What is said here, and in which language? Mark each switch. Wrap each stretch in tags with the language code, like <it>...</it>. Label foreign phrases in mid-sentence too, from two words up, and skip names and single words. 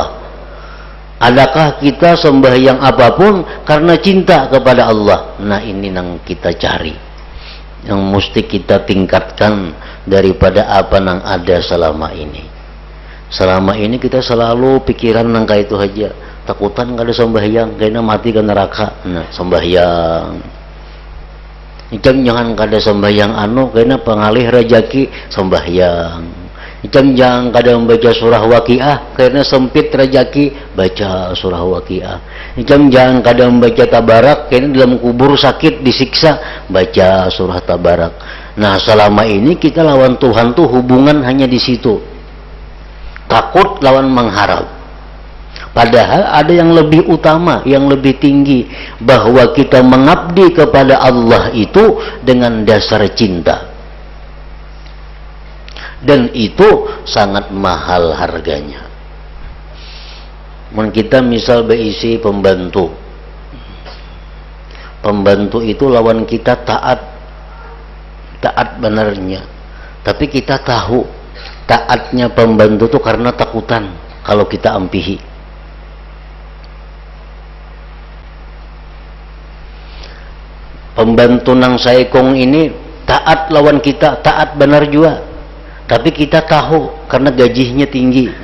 <id>Adakah kita sembahyang apapun karena cinta kepada Allah? Nah, ini yang kita cari, yang mesti kita tingkatkan daripada apa yang ada selama ini.</id> <bjn>Selama ini kita selalu pikiran nangka itu aja, takutan kada sembahyang kena mati ke neraka. Nah, sembahyang jangan kada sembahyang kena pengalih rejeki, sembahyang jangan kada membaca surah Waqiah karena sempit rejeki, baca surah Waqiah. Jangan kada membaca tabarak karena dalam kubur sakit disiksa, baca surah tabarak. Nah, selama ini kita lawan Tuhan tuh hubungan hanya di situ, takut lawan mengharap.</bjn> <id>Padahal ada yang lebih utama, yang lebih tinggi, bahwa kita mengabdi kepada Allah itu dengan dasar cinta. Dan itu sangat mahal harganya.</id> <bjn>Kita misal berisi pembantu, pembantu itu lawan kita taat benarnya, tapi kita tahu taatnya pembantu itu karena takutan kalau kita ampihi. Pembantu nang saekong ini taat lawan kita, taat benar juga, tapi kita tahu karena gajinya tinggi.</bjn>